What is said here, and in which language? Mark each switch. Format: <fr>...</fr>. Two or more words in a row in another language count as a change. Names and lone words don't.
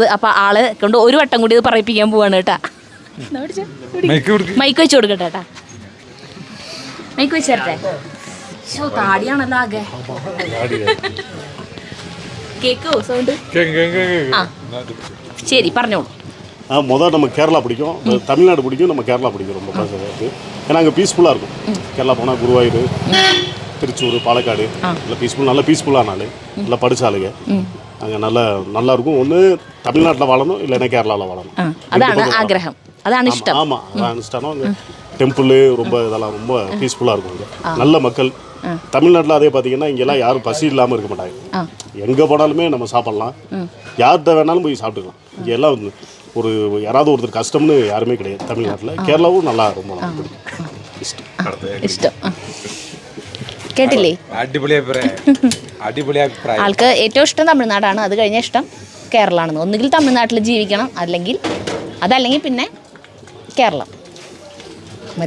<ml>അപ്പോൾ ആളെ കൊണ്ട് ഒരു വട്ടം കൂടി ഇത് പറയിപ്പിക്കാൻ പോവാണ് കേട്ടാ. മൈക്ക് വെച്ച് കൊടുക്കട്ടെ കേട്ടാ. മൈക്ക് വെച്ച് തരട്ടെ. താടിയാണല്ലോ ആകെ. കേക്കോ സൗണ്ട്? ആ ശരി പറഞ്ഞോളൂ.</ml> <ta>முதல் நம்ம கேரளா பிடிக்கும், தமிழ்நாடு பிடிக்கும், நம்ம கேரளா பிடிக்கும் ரொம்ப பார்க்கறதுக்கு. ஏன்னா அங்கே பீஸ்ஃபுல்லாக இருக்கும். கேரளா போனால் குருவாயூர், திருச்சூர், பாலக்காடு நல்ல பீஸ்ஃபுல்லான நாள், நல்லா படித்தாளுங்க. அங்கே நல்லா இருக்கும். ஒன்று தமிழ்நாட்டில் வாழணும், இல்லைன்னா கேரளாவில் வாழணும்.</ta> <ml>അതാണ് ആഗ്രഹം, അതാണ് ഇഷ്ടം.</ml> <ta>ஆமாம், அதான் இஷ்டம். அங்கே டெம்பிள் ரொம்ப இதெல்லாம் ரொம்ப பீஸ்ஃபுல்லாக இருக்கும். இங்கே நல்ல மக்கள். தமிழ்நாட்டில் அதே பார்த்தீங்கன்னா இங்கெல்லாம் யாரும் பசி இல்லாமல் இருக்க மாட்டாங்க. எங்கே போனாலுமே நம்ம சாப்பிட்லாம், யார்கிட்ட வேணாலும் போய் சாப்பிட்டுக்கலாம். இங்கே எல்லாம் வந்து ஒரு யாராவது ஒருத்தர் கஷ்டம்னு யாருமே கிடையாது தமிழ்நாட்டில்.</ta> <ml>കേരളവും നല്ല ரொம்ப ഇഷ്ടം. കേട്ടില്ലേ? അടിപൊളി അഭിപ്രായം. ആൾക്ക് ഏറ്റവും ഇഷ്ടം തമിഴ്നാടാണ്, അത് കഴിഞ്ഞ ഇഷ്ടം കേരളമാണെന്ന്. ഒന്നുകിൽ തമിഴ്നാട്ടിൽ ജീവിക്കണം, അതല്ലെങ്കിൽ പിന്നെ കേരളം മതി.</ml>